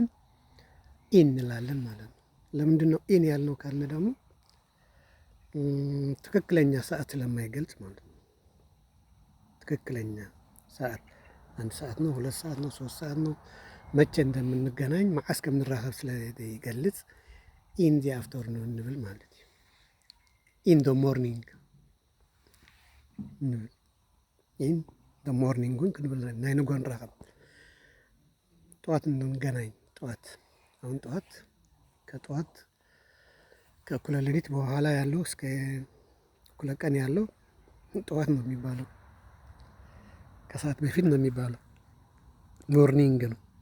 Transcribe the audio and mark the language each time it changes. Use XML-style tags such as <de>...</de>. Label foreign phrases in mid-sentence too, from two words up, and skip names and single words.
<am>ኢን እንላለን ማለት ነው። ለምንድን ነው ኢን ያልነው ካልን ደግሞ ትክክለኛ ሰዓት ስለማይገልጽ ማለት ነው። ትክክለኛ ሰዓት 1 ሰዓት ነው፣ 2 ሰዓት ነው፣ 3 ሰዓት ነው፣ መቼ እንደምንገናኝ</am> <ti>መዓስ ከምንራኸብ</ti> <am>ስለይገልጽ</am> <en>in the afternoon</en> <am>እንብል ማለት ነው።</am> <en>in the morning</en> <am>እንብል</am> <en>in the morning</en> <ti>ክንብል ናይ ንጎ ንራኸብ</ti> <am>ጠዋት እንገናኝ። ጠዋት አሁን ጠዋት ከጠዋት ከእኩለ ሌሊት በኋላ ያለው እስከ እኩለ ቀን ያለው ጠዋት ነው የሚባለው። ከሰዓት በፊት ነው የሚባለው፣ ሞርኒንግ ነው።</am>